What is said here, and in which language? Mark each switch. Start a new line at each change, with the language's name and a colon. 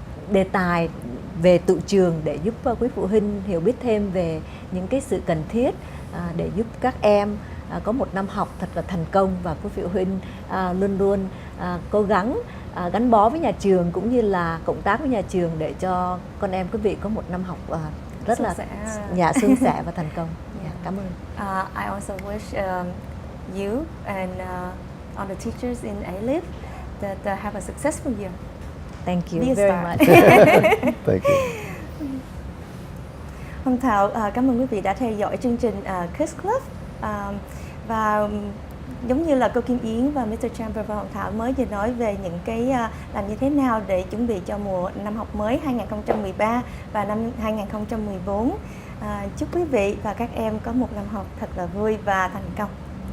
Vietnamese: đề tài về tự trường để giúp quý phụ huynh hiểu biết thêm về những cái sự cần thiết để giúp các em có một năm học thật là thành công, và quý phụ huynh luôn luôn cố gắng gắn bó với nhà trường cũng như là cộng tác với nhà trường để cho con em quý vị có một năm học rất là suôn sẻ và thành công. Cảm ơn.
English: I also wish you and all the teachers in Alief that have a successful year. Thank you Be a very star. much. Thank you.
Vietnamese: Hồng Thảo cảm ơn quý vị đã theo dõi chương trình Kids Club. Và giống như là cô Kim Yến và Mr. Chamber và Hồng Thảo mới vừa nói về những cái làm như thế nào để chuẩn bị cho mùa năm học mới 2013 và năm 2014. Chúc quý vị và các em có một năm học thật là vui và thành công.